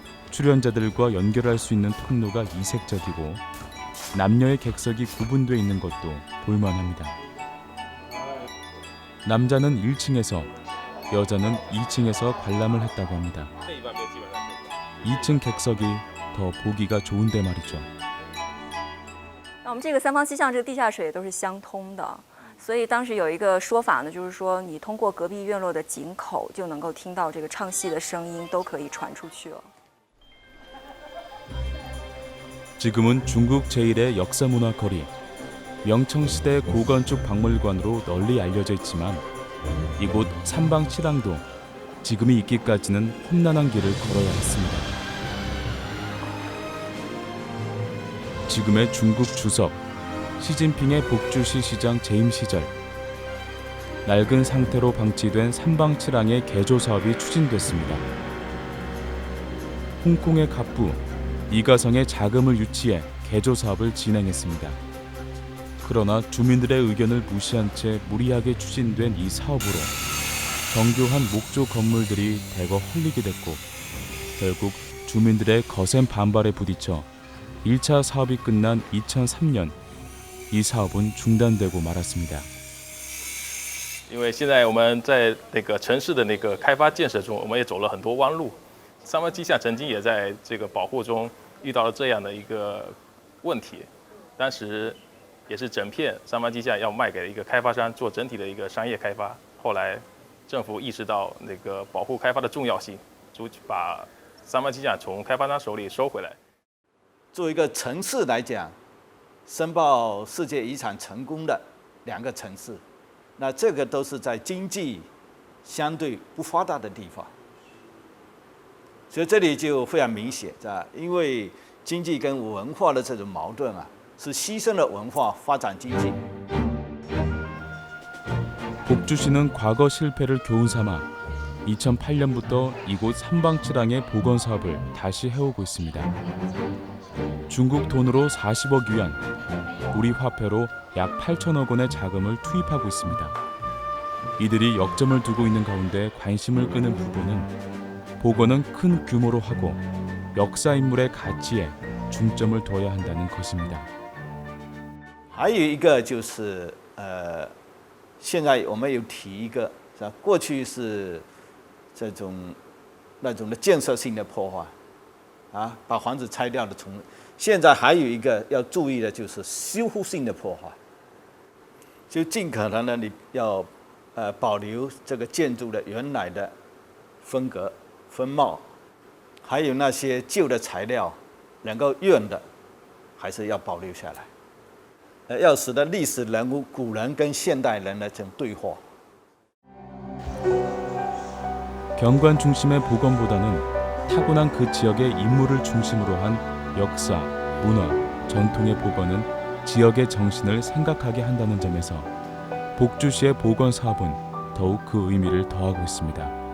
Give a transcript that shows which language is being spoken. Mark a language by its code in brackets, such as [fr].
[ko] 출연자들과 연결할 수 있는 통로가 이색적이고 남녀의 객석이 구분되어 있는 것도 볼만합니다. 남자는 1층에서, 여자는 2층에서 관람을 했다고 합니다. 2층 객석이 더 보기가 좋은데 말이죠. [zh] 我们这个三坊七巷这个地下水都是相通的，所以当时有一个说法呢，就是说你通过隔壁院落的井口就能够听到这个唱戏的声音，都可以传出去了。 [ko] 지금은 중국 제1의 역사문화 거리, 명청시대 고건축 박물관으로 널리 알려져 있지만 이곳 삼방치랑도 지금이 있기까지는 험난한 길을 걸어야 했습니다. 지금의 중국 주석, 시진핑의 복주시 시장 재임 시절 낡은 상태로 방치된 삼방치랑의 개조 사업이 추진됐습니다. 홍콩의 갑부 이가성의 자금을 유치해 개조 사업을 진행했습니다. 그러나 주민들의 의견을 무시한 채 무리하게 추진된 이 사업으로 정교한 목조 건물들이 대거 헐리게 됐고 결국 주민들의 거센 반발에 부딪혀 1차 사업이 끝난 2003년 이 사업은 중단되고 말았습니다. [zh] 因为现在我们在那个城市的那个开发建设中，我们也走了很多弯路。三湾机下曾经也在这个保护中遇到了这样的一个问题，当时也是整片三湾机下要卖给一个开发商做整体的一个商业开发。后来政府意识到那个保护开发的重要性，就把三湾机下从开发商手里收回来。作为一个城市来讲，申报世界遗产成功的2个城市，那这个都是在经济相对不发达的地方，所以这里就非常明显，因为经济跟文化的这种矛盾啊，是牺牲了文化发展经济。 [ko] 복주시는 과거 실패를 교훈 삼아 2008년부터 이곳 삼방치랑의 복원 사업을 다시 해오고 있습니다. 중국 돈으로 40억 위안, 우리 화폐로 약 8천억 원의 자금을 투입하고 있습니다. 이들이 역점을 두고 있는 가운데 관심을 끄는 부분은 복원은 큰 규모로 하고 역사 인물의 가치에 중점을 둬야 한다는 것입니다. [zh] 还有一个就是现在我们有提一个，是吧？过去是这种那种的建设性的破坏，啊，把房子拆掉的重。现在还有一个要注意的就是修复性的破坏，就尽可能的你要保留这个建筑的原来的风格风貌，还有那些旧的材料能够用的，还是要保留下来。要使得历史人物、古人跟现代人的这种对话。 [ko] 경관 중심의 복원보다는 타고난 그 지역의 인물을 중심으로 한 역사, 문화, 전통의 복원은 지역의 정신을 생각하게 한다는 점에서 복주시의 복원 사업은 더욱 그 의미를 더하고 있습니다.